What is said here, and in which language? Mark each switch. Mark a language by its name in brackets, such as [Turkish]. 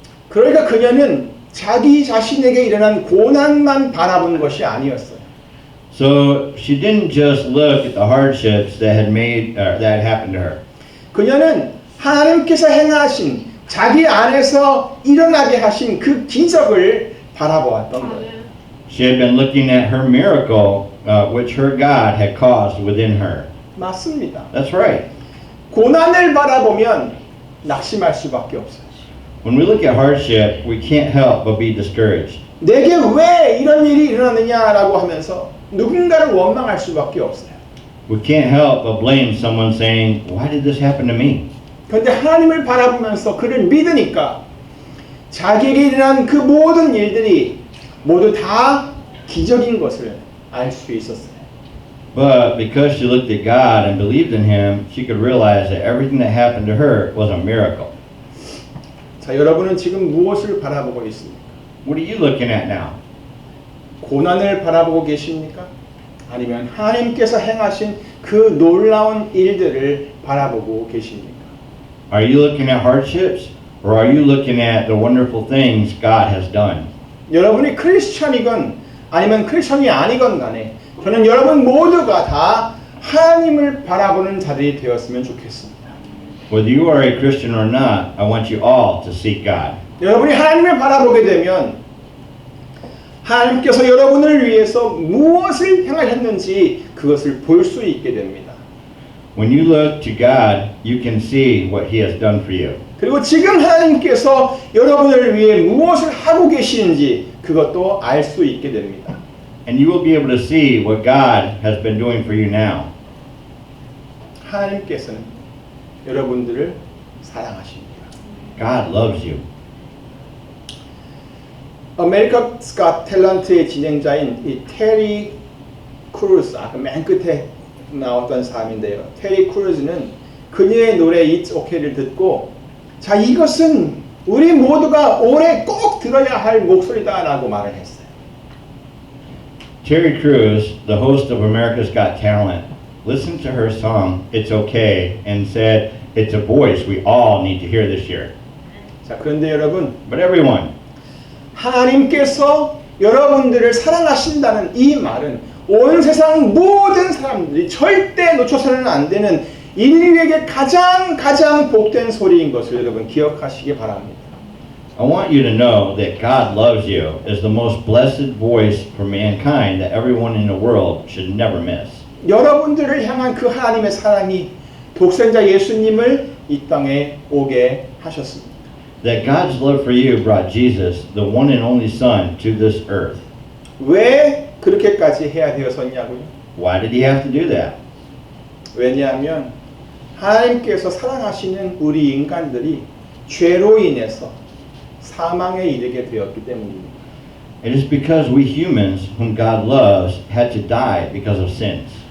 [Korean] 그러니까 그녀는 자기 자신에게 일어난 고난만 바라본 것이 아니었어요. [English] So she didn't just look at the hardships that had happened to her. [Korean] 그녀는 하나님께서 행하신 자기 안에서 일어나게 하신 그 기적을 바라보았던 거예요. [English] She had been looking at her miracle, which her God had caused within her. [Korean] 맞습니다. [English] That's right. [Korean] 고난을 바라보면 낙심할 수밖에 없어요. [English] When we look at hardship, we can't help but be discouraged. [Korean] 내게 왜 이런 일이 일어나느냐라고 하면서 누군가를 원망할 수밖에 없어요. [English] We can't help but blame someone saying, why did this happen to me? [Korean] 그런데 하나님을 바라보면서 그를 믿으니까 자기에게 일어난 그 모든 일들이 모두 다 기적인 것을 알 수 있었어요. [English] But because she looked at God and believed in Him, she could realize that everything that happened to her was a miracle. [Korean] 자, 여러분은 지금 무엇을 바라보고 있습니까? [English] What are you looking at now? [Korean] 고난을 바라보고 계십니까? 아니면 하나님께서 행하신 그 놀라운 일들을 바라보고 계십니까? [English] Are you looking at hardships, or are you looking at the wonderful things God has done? [Korean] 여러분이 크리스천이건 아니면 크리스천이 아니건 간에 저는 여러분 모두가 다 하나님을 바라보는 자들이 되었으면 좋겠습니다. [English] Whether you are a Christian or not, I want you all to seek God. [Korean] 여러분이 하나님을 바라보게 되면 하나님께서 여러분을 위해서 무엇을 행하셨는지 그것을 볼 수 있게 됩니다. [English] When you look to God, you can see what He has done for you. [Korean] 그리고 지금 하나님께서 여러분을 위해 무엇을 하고 계시는지 그것도 알 수 있게 됩니다. [English] And you will be able to see what God has been doing for you now. [Korean] 하나님께서는 여러분들을 사랑하십니다. [English] God loves you. [Korean] 아메리카's Got Talent의 진행자인 이 테리 크루즈, 아까 맨 끝에 나왔던 사람인데요. 테리 크루즈는 그녀의 노래 It's OK를 듣고 자, 이것은 우리 모두가 올해 꼭 들어야 할 목소리다라고 말을 했어요. [English] Terry Crews, the host of America's Got Talent, listened to her song It's Okay and said, it's a voice we all need to hear this year. [Korean] 자, 그런데 여러분, [English] But everyone, [Korean] 하나님께서 여러분들을 사랑하신다는 이 말은 온 세상 모든 사람들이 절대 놓쳐서는 안 되는 인류에게 가장 복된 소리인 것을 여러분 기억하시기 바랍니다. [English] I want you to know that God loves you is the most blessed voice for mankind that everyone in the world should never miss. [Korean] 여러분들을 향한 그 하나님의 사랑이 독생자 예수님을 이 땅에 오게 하셨습니다. [English] That God's love for you brought Jesus, the one and only Son, to this earth. [Korean] 왜 그렇게까지 해야 되었었냐고요? [English] Why did He have to do that? [Korean] 왜냐하면 하나님께서 사랑하시는 우리 인간들이 죄로 인해서 사망에 이르게 되었기 때문입니다. [English] It is because we humans, whom God loves, had to die because of sins.